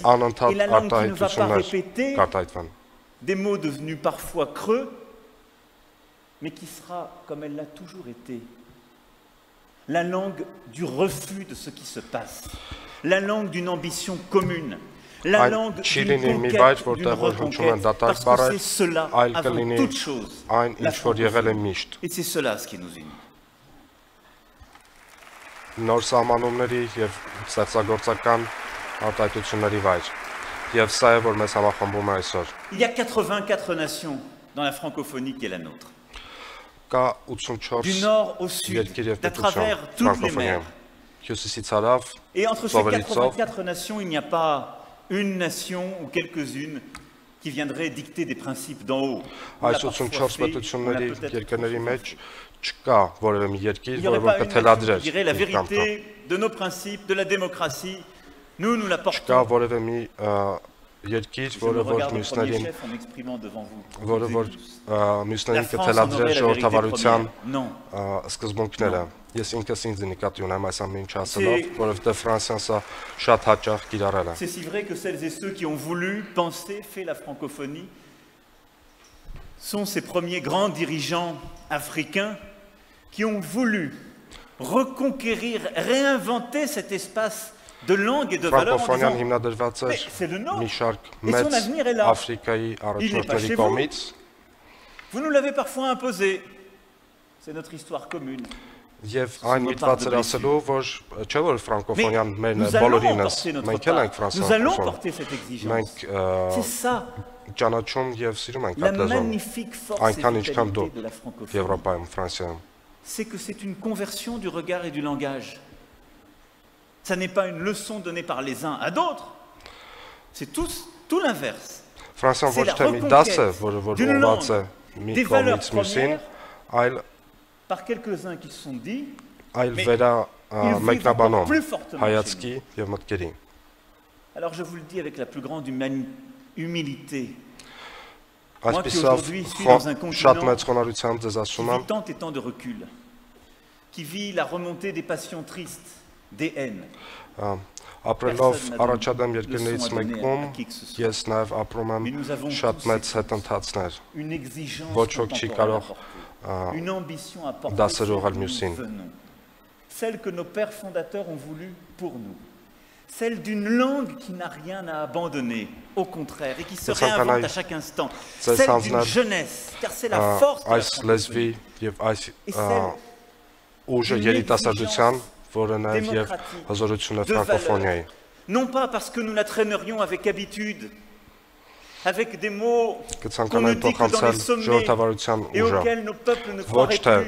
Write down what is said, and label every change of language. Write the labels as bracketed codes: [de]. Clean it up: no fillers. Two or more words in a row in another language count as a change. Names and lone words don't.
[fr] Et la langue qui ne va pas répéter des mots devenus parfois creux, mais qui sera, comme elle l'a toujours été, la langue du refus de ce qui se passe, la langue d'une ambition commune, la langue d'une conquête, d'une reconquête, parce que c'est cela, avant toute chose, la francophonie. Et c'est cela ce qui nous unit. [hy] Նոր սահմանումների եւ ստեղծագործական արտահայտությունների վայր։ Եվ սա է, որ մեզ համախմբում է այսօր։ [fr] Il y a 84 nations dans la francophonie qui est la nôtre. [hy] Կա 84 [fr] du nord au sud, à travers toutes les mers, Et entre ces 84 nations, il n'y a pas une nation ou quelques-unes qui viendraient dicter des principes d'en haut. Il n'y aurait pas une nation qui dirait la vérité de nos principes, de la démocratie. Nous la portons. [hy] Երկիր, որը որ մյուսներին կթելադրել ժողովրդավարության սկզբունքները։ Ես ինքս ինձ նկատի ունեմ այս ամեն ինչ ասելով, որովհետև Ֆրանսիան սա շատ հաճախ կիրառել է։ [fr] C'est si vrai que celles et ceux qui ont voulu penser, fait la francophonie, sont ces premiers grands dirigeants africains qui ont voulu reconquérir, réinventer cet espace de langue et de valeur en disant, mais c'est le nôtre, et son avenir est là, il n'est pas chez vous, vous nous l'avez parfois imposé, c'est notre histoire commune. [hy] Եվ այն միտված էր ասելու, որ չէ որ ֆրանկոֆոնիան մերն է բոլորինս, մենք էլ ենք ֆրանսիական, մենք ճանաչում եւ սիրում ենք այդ լեզուն, այնքան ինչքան դու Եվրոպայում, Ֆրանսիայում։ [fr] C'est que c'est une conversion du regard et du langage. Ça n'est pas une leçon donnée par les uns à d'autres, c'est tout l'inverse. [hy] Ֆրանսիան ոչ թե մի դաս է, որը ուղղված է մի կողմից մյուսին, այլ [fr] par quelques-uns qui se sont dit, alors je vous le dis avec la plus grande humilité, moi qui aujourd'hui suis dans un continent qui vit tant et tant de recul, qui vit la remontée des passions tristes, des haines. [hy] Ապրելով առաջադեմ երկրներից մեկում, ես նաև ապրում եմ շատ մեծ հետընթացներ, ոչ ոք չի կարող դասեր ուղղել մյուսին։ [fr] Celle que nos pères fondateurs ont voulu pour nous. Celle d'une langue qui n'a rien à abandonner, au contraire, et qui se réinvente à chaque instant. Celle d'une jeunesse, car c'est la force de la francophonie. Et celle d'une exigence démocratique, non pas parce que nous la traînerions avec habitude, avec des mots qu'on ne dit que dans les sommets et auxquels nos peuples ne croiraient plus.